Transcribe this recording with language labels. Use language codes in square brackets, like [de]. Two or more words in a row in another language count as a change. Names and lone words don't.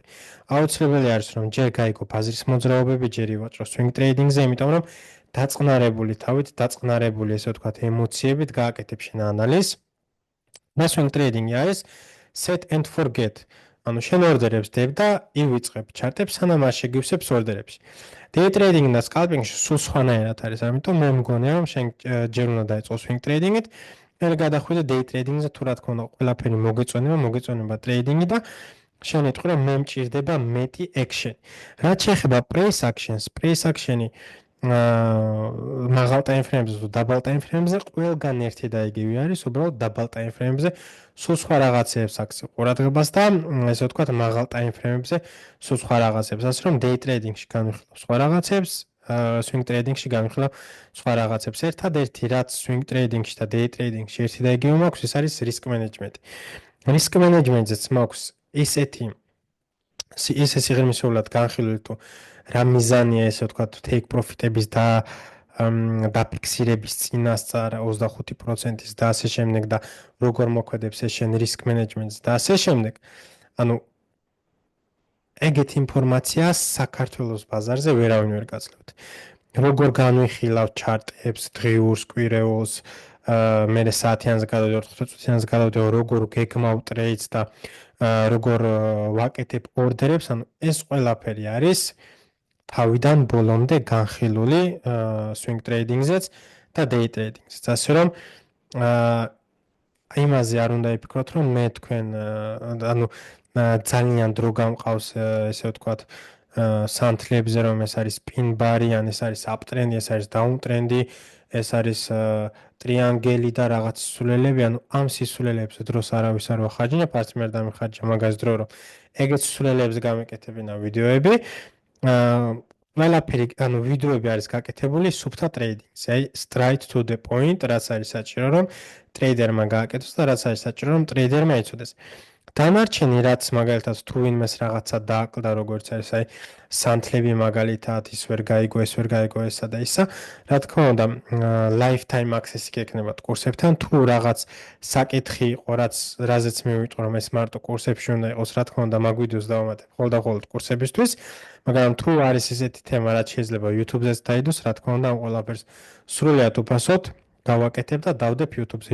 [ka] აუცილებელი არის რომ ჯერ გაიგო ბაზრის მოძრაობები, ჯერ ივაჭრო [en] swing trading- [ka] ზე, იმიტომ რომ დაწყნარებული თავით, დაწყნარებული ესე ვთქვათ ემოციებით გააკეთებ შენ ანალიზს. და [en] swing trading- [ka] ი არის [en] set and forget. [ka] ანუ შენ ორდერებს დებ და ივიწყებ ჩარტებს, სანამ არ შეგივსებს ორდერებში. [en] Day trading [ka] და scalping-ში სულ სხვანაირად არის, ამიტომ მე მგონია რომ შენ ჯერ უნდა დაიწყო [en] swing trading- [ka] ით, მერე გადახვიდე [en] day trading- [ka] ზე, თუ რა თქმა უნდა ყველაფერი მოგეწონება trading-ი და შენ ეტყვი რომ მე მჭირდება მეტი action. რაც შეეხება [en] price action- [ka] ი მაღალ [en] time frame- [ka] ზე თუ დაბალ [en] time frame- [ka] ზე ყველგან ერთი და იგივე არის, უბრალოდ დაბალ [en] time frame- [ka] ზე სულ სხვა რაღაცებს აქცევ ყურადღებას და ესე ვთქვათ მაღალ [en] time frame- [ka] ებზე სულ სხვა რაღაცებს, ასე რომ [en] day trading- [ka] ში განვიხილავ სხვა რაღაცებს, [en] swing trading- [ka] ში განვიხილავ სხვა რაღაცებს. ერთადერთი რაც [en] swing trading- [ka] ში და [en] day trading- [ka] ში ერთი და იგივე მაქვს, ეს არის [en] risk management- [ka] ი. [en] risk management- [ka] ზეც მაქვს ისეთი სიღრმისეულად განხილული თუ რა მიზანია ესე ვთქვათ [en] take profit- [ka] ების და დაფიქსირების წინასწარ 25%-ის და ასე შემდეგ და როგორ მოქმედებს ეს შენ [en] risk management- [ka] ს და ასე შემდეგ. ანუ ეგეთ ინფორმაციას საქართველოს ბაზარზე ვერავინ ვერ გაძლევთ. როგორ განვიხილავ ჩარტებს, დღიურს, კვირეულს, მერე საათიანზე გადავდივარ, 5 წუთიანზე გადავდივარ, როგორ გეგმავ ტრეიდს და როგორ ვაკეთებ ორდერებს, ანუ ეს ყველაფერი არის თავიდან ბოლომდე განხილული [en] swing trading- [ka] ზეც და [en] day trading- [ka] ზეც. ასე რომ იმაზე არ უნდა იფიქროთ, რომ მე თქვენ ანუ ძალიან დრო გამყავს ესე ვთქვათ სანთლებზე, რომ ეს არის [en] spin bar- [ka] ი, ან ეს არის uptrend-ი, ეს არის downtrend-ი, ეს არის ტრიანგელი და რაღაც სულელები, ანუ ამ სისულელებზე დროს არავის არ ვახარჯინებ, არც მე არ დამიხარჯა მაგას დრო, რომ ეგეთ სულელებზე გამეკეთებინა ვიდეოები. ყველაფერი, ანუ ვიდეოები არის გაკეთებული სუფთა ტრეიდინგზე, აი [en] straight to the point, [ka] რაც არის საჭირო, რომ ტრეიდერმა გააკეთოს და რაც არის საჭირო, რომ ტრეიდერმა იცოდეს. დანარჩენი რაც მაგალითად თუ ვინმეს რაღაცა დააკლდა, როგორც არის, აი სანთლები მაგალითად ის ვერ გაიგო, ეს ვერ გაიგო ესა და ისა, რა თქმა უნდა, [en] lifetime access- [ka] ი გექნებათ კურსებთან, თუ რაღაც საკითხი იყო, რაზეც მე ვიტყვი, რომ ეს მარტო კურსებში უნდა იყოს, რა თქმა უნდა, მაგ ვიდეოს დავამატებ მხოლოდ კურსებისთვის, მაგრამ თუ არის ესეთი თემა, რაც შეიძლება YouTube-ზეც დაიდოს, რა თქმა უნდა, ამ ყველაფერს სრულიად უფასოდ გავაკეთებ და დავდებ YouTube-ზე.